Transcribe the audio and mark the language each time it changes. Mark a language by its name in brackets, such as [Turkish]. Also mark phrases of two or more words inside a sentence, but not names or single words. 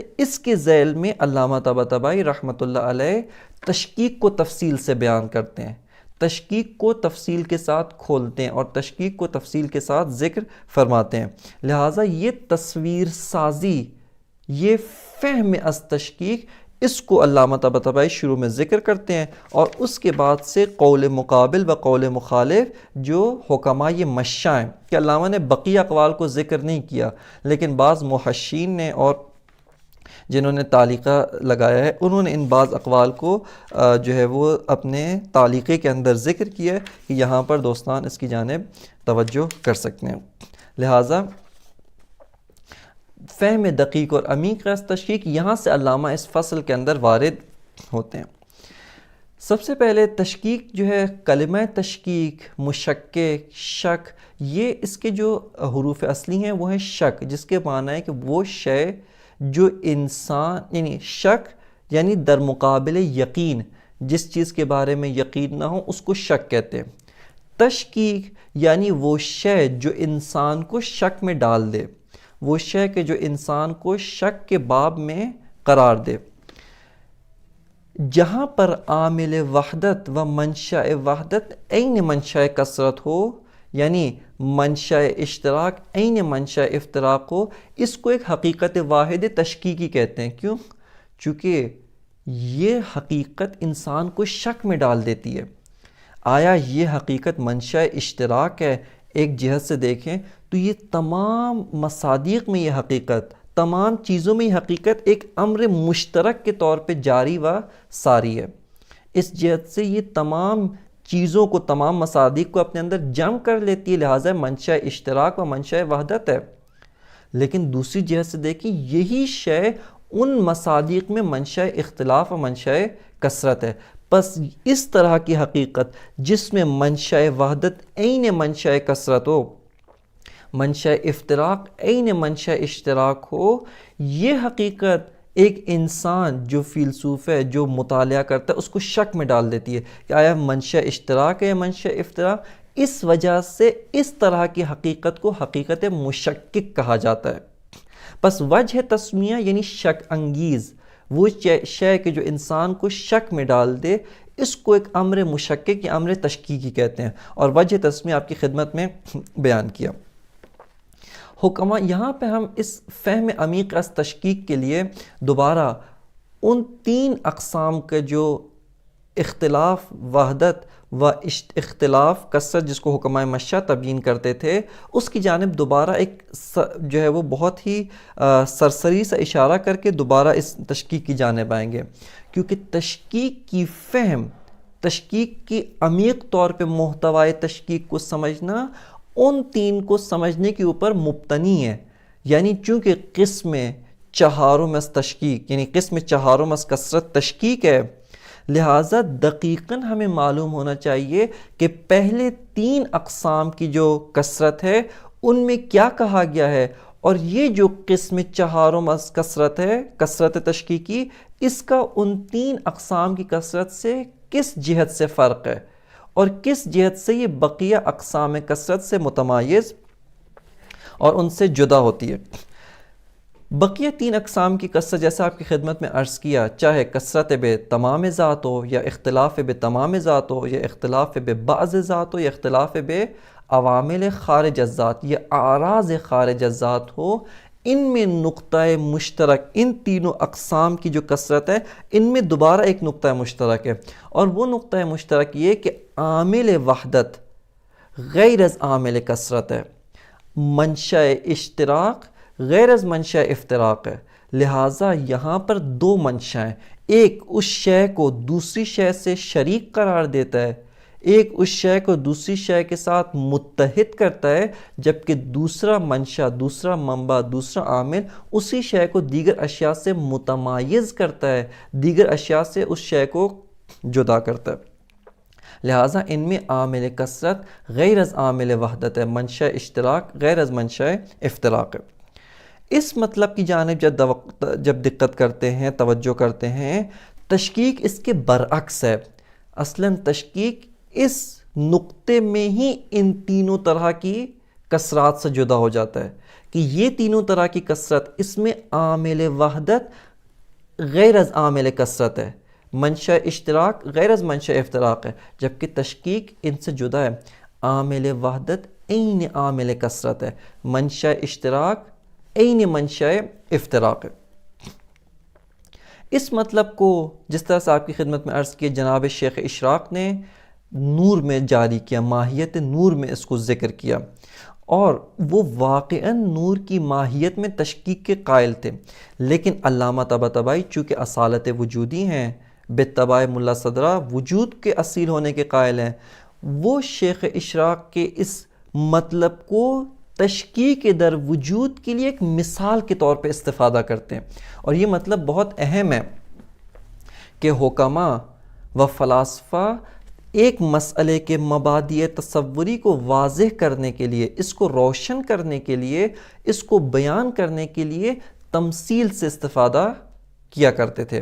[Urdu] اس کے ذیل میں علامہ طباطبائی [Arabic] رحمۃ اللہ علیہ [Urdu] تشکیک کو تفصیل سے بیان کرتے ہیں، تشکیک کو تفصیل کے ساتھ کھولتے ہیں اور تشکیک کو تفصیل کے ساتھ ذکر فرماتے ہیں۔ لہٰذا یہ تصویر سازی، یہ فہم از تشکیک، اس کو علامہ طباطبائی شروع میں ذکر کرتے ہیں اور اس کے بعد سے قول مقابل و قول مخالف جو حکماء مشاں ہیں، کہ علامہ نے بقیہ اقوال کو ذکر نہیں کیا، لیکن بعض محشین نے اور جنہوں نے تعلیقہ لگایا ہے انہوں نے ان بعض اقوال کو جو ہے وہ اپنے تعلیقے کے اندر ذکر کیا ہے کہ یہاں پر دوستان اس کی جانب توجہ کر سکتے ہیں۔ لہٰذا فہم دقیق اور عمیق از تشکیک، یہاں سے علامہ اس فصل کے اندر وارد ہوتے ہیں۔ سب سے پہلے تشکیک جو ہے، کلمہ تشکیک، مشکک، شک، یہ اس کے جو حروف اصلی ہیں وہ ہیں شک، جس کے معنی ہے کہ وہ شے جو انسان، یعنی شک یعنی در مقابل یقین، جس چیز کے بارے میں یقین نہ ہو اس کو شک کہتے ہیں۔ تشکیک یعنی وہ شے جو انسان کو شک میں ڈال دے، وہ شے کہ جو انسان کو شک کے باب میں قرار دے۔ جہاں پر عامل وحدت و منشأ وحدت عین منشأ کثرت ہو، یعنی منشأ اشتراک عین منشأ افتراق ہو، اس کو ایک حقیقت واحد تشکیکی کہتے ہیں۔ کیوں؟ چونکہ یہ حقیقت انسان کو شک میں ڈال دیتی ہے۔ آیا یہ حقیقت منشأ اشتراک ہے؟ ایک جہت سے دیکھیں تو یہ تمام مصادیق میں یہ حقیقت، تمام چیزوں میں یہ حقیقت ایک امر مشترک کے طور پہ جاری و ساری ہے۔ اس جہت سے یہ تمام چیزوں کو، تمام مصادیق کو اپنے اندر جمع کر لیتی ہے، لہٰذا منشأ اشتراک و منشأ وحدت ہے۔ لیکن دوسری جہت سے دیکھیں، یہی شے ان مصادیق میں منشأ اختلاف و منشأ کثرت ہے۔ پس اس طرح کی حقیقت جس میں منشأ وحدت عین منشأ کثرت ہو، منشأ افتراق عین منشأ اشتراک ہو، یہ حقیقت ایک انسان جو فیلسوف ہے، جو مطالعہ کرتا ہے، اس کو شک میں ڈال دیتی ہے کہ آیا منشأ اشتراک ہے یا منشأ افتراق۔ اس وجہ سے اس طرح کی حقیقت کو حقیقت مشکک کہا جاتا ہے۔ پس وجہ تسمیہ یعنی شک انگیز، وہ شے کہ جو انسان کو شک میں ڈال دے، اس کو ایک امر مشکک یا امر تشکیکی کہتے ہیں، اور وجہ تسمیہ آپ کی خدمت میں بیان کیا۔ حکماء، یہاں پہ ہم اس فہم عمیق از تشکیک کے لیے دوبارہ ان تین اقسام کے جو اختلاف وحدت و اختلاف کثرت جس کو حکماء مشاں تبیین کرتے تھے، اس کی جانب دوبارہ ایک جو ہے وہ بہت ہی سرسری سا اشارہ کر کے دوبارہ اس تشکیک کی جانب آئیں گے، کیونکہ تشکیک کی فہم، تشکیک کی عمیق طور پہ محتوائے تشکیک کو سمجھنا ان تین کو سمجھنے کے اوپر مبتنی ہے۔ یعنی چونکہ قسم چہارم از تشکیک، یعنی قسم چہارم از کثرت تشکیک ہے، لہٰذا دقیقاً ہمیں معلوم ہونا چاہیے کہ پہلے تین اقسام کی جو کثرت ہے ان میں کیا کہا گیا ہے، اور یہ جو قسم چہارم از کثرت ہے، کثرت تشکیکی، اس کا ان تین اقسام کی کثرت سے کس جہت سے فرق ہے، اور کس جہت سے یہ بقیہ اقسام کثرت سے متمایز اور ان سے جدا ہوتی ہے؟ بقیہ 3 اقسام کی کثرت جیسا آپ کی خدمت میں عرض کیا، چاہے کثرت بے تمام ذات ہو یا اختلاف بے تمام ذات ہو یا اختلاف بے بعض ذات ہو یا اختلاف بے عوامل خارج الذات یا اعراض خارج الذات ہو، ان میں نقطہ مشترک، ان تینوں اقسام کی جو کثرت ہے ان میں دوبارہ ایک نقطہ مشترک ہے، اور وہ نقطہ مشترک یہ کہ عامل وحدت غیر از عامل کثرت ہے، منشأ اشتراک غیر از منشأ افتراق ہے۔ لہٰذا یہاں پر 2 منشأ ہیں، ایک اس شے کو دوسری شے سے شریک قرار دیتا ہے، ایک اس شے کو دوسری شے کے ساتھ متحد کرتا ہے، جبکہ دوسرا منشأ، دوسرا منبع، دوسرا عامل اسی شے کو دیگر اشیاء سے متمایز کرتا ہے، دیگر اشیاء سے اس شے کو جدا کرتا ہے۔ لہٰذا ان میں عامل کثرت غیر از عامل وحدت ہے، منشأ اشتراک غیر از منشأ افتراق ہے۔ اس مطلب کی جانب جب دقت کرتے ہیں، توجہ کرتے ہیں، تشکیک اس کے برعکس ہے۔ اصلاً تشکیک اس نقطے میں ہی ان تینوں طرح کی کثرات سے جدا ہو جاتا ہے کہ یہ تینوں طرح کی کثرت، اس میں عامل وحدت غیر از عامل کثرت ہے، منشأ اشتراک غیر از منشأ افتراق ہے، جبکہ تشکیک ان سے جدا ہے۔ عامل وحدت عین عامل کثرت ہے، منشأ اشتراک عین منشأ افتراق ہے۔ اس مطلب کو جس طرح سے آپ کی خدمت میں عرض کیا جناب شیخ اشراق نے نور میں جاری کیا، ماہیت نور میں اس کو ذکر کیا، اور وہ واقعاً نور کی ماہیت میں تشکیک کے قائل تھے، لیکن علامہ طباطبائی چونکہ اصالت وجودی ہیں، باتباع ملا صدرہ وجود کے اصیل ہونے کے قائل ہیں، وہ شیخ اشراق کے اس مطلب کو تشکیک در وجود کے لیے ایک مثال کے طور پہ استفادہ کرتے ہیں، اور یہ مطلب بہت اہم ہے کہ حکماء و فلاسفہ ایک مسئلے کے مبادئ تصوری کو واضح کرنے کے لیے، اس کو روشن کرنے کے لیے، اس کو بیان کرنے کے لیے تمثیل سے استفادہ کیا کرتے تھے۔